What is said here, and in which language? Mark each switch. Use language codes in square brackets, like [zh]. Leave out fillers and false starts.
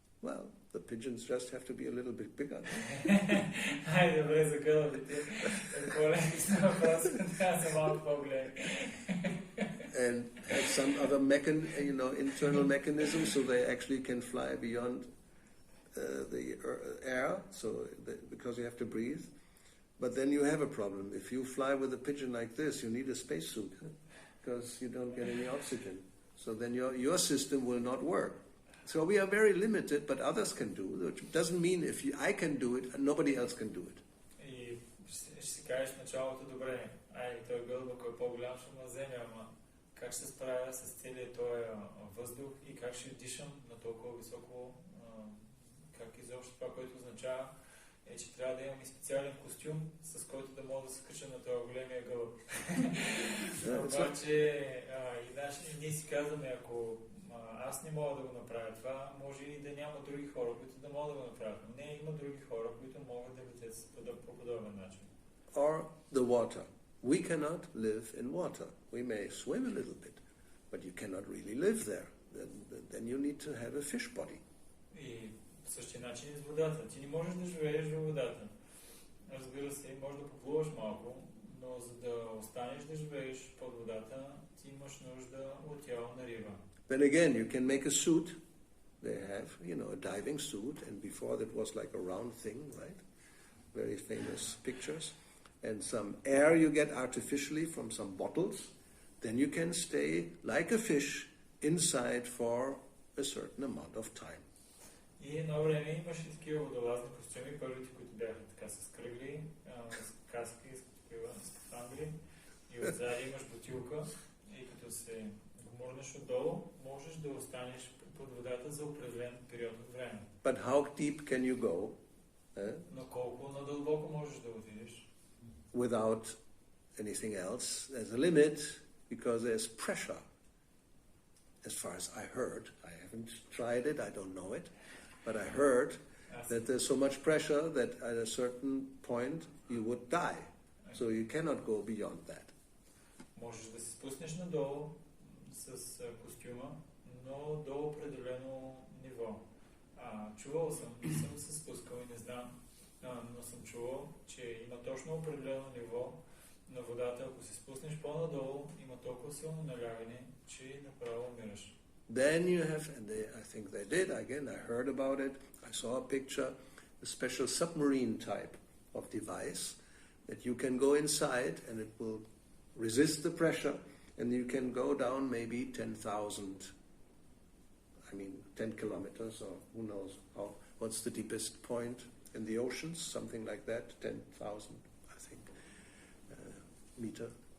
[en] Well, the pigeons just have to be a little bit bigger. [bg] Хайде, добре, за гълъбите. По-леки са въпроси, трябва да са малко по-големи. [en] And have some other internal mechanism so they actually can fly beyond the air, because you have to breathe. But then you have a problem. If you fly with a pigeon like this, you need a spacesuit because you don't get any oxygen. So then your system will not work. So we are very limited, but others can do, which doesn't mean I can do it and nobody else can do it. [bg] И ще си кажеш в началото, добре, той гълъб е по-голям, ще ме вземе, ама как ще се справя с целият този въздух и как ще дишам на толкова високо, как изобщо това, което означава, че трябва да имам и специален костюм, с който да мога да се кача на този големия гълъб. Обаче, и ние си казваме, ако аз не мога да го направя това, може и да няма други хора, които да могат да го направят. Но не, има други хора, които могат да летят по подобен начин. [en] Or the water. We cannot live in water. We may swim a little bit, but you cannot really live there. Then you need to have a fish body. [bg] И по същия начин и с водата. Ти не можеш да живееш във водата. Разбира се, можеш да поплуваш малко, но за да останеш да живееш под водата, ти имаш нужда от тяло на риба. [en] Then again, you can make a suit. They have, a diving suit, and before that was like a round thing, right? Very famous pictures. And some air you get artificially from some bottles. Then you can stay like a fish inside for a certain amount of time. [bg] И едно време имаше такива водолазни костюми, първите, които бяха така с кръгли, с каски, с такива скафандри, и отзади имаш бутилка, и като се гмурнеш отдолу, можеш да останеш под водата за определен период от време. [en] But how deep can you go? [bg] Но колко надълбоко можеш да отидеш? [en] Without anything else. There's a limit because there's pressure. As far as I heard, I haven't tried it, I don't know it, but I heard that there's so much pressure that at a certain point you would die. So you cannot go beyond that. [bg] Можеш да се спуснеш надолу с костюма, но до определено ниво. Чувал съм, не съм се спускал и не знам, но съм чувал, че има точно определено ниво на водата. Ако се спуснеш по-надолу, има толкова силно налягане, че направо умираш. [en] Then you have, and I think they did, again, I heard about it, I saw a picture, a special submarine type of device that you can go inside and it will resist the pressure and you can go down maybe 10,000, 10 kilometers or who knows what's the deepest point in the oceans, something like that, 10,000, I think, meter.